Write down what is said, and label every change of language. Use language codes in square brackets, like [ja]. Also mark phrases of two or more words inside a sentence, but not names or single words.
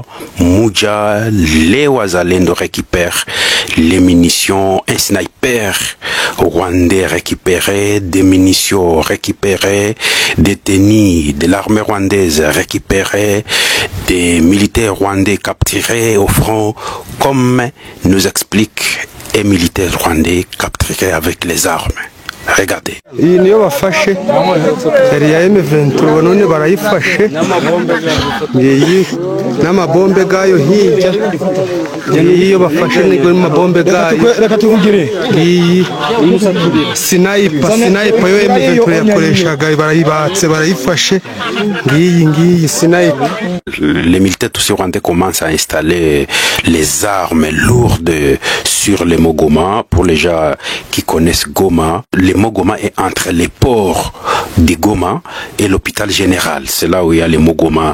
[fr] Mouja, les Wazalendo récupèrent les munitions, un sniper rwandais récupéré, des munitions récupérées, des tennis de l'armée rwandaise récupérée, des militaires rwandais capturés au front, comme nous explique un militaire rwandais capturé avec les armes. Regardez. [rw] Iyi niyo bafashe yari ya M23 none barayifashe ngiyi n'amabombe gayo hirya iyo bafashe nigo mabombe gayo reka tuvugire ngiyi sniper yo M23 yakoreshaga barayibatse barayifashe ngiyi sniper. [fr] Les militaires tous rwandais commencent à installer les armes lourdes sur les Goma. Pour les gens qui connaissent Goma, les Goma est entre les ports de Goma et l'hôpital général. C'est là où il y a les Goma.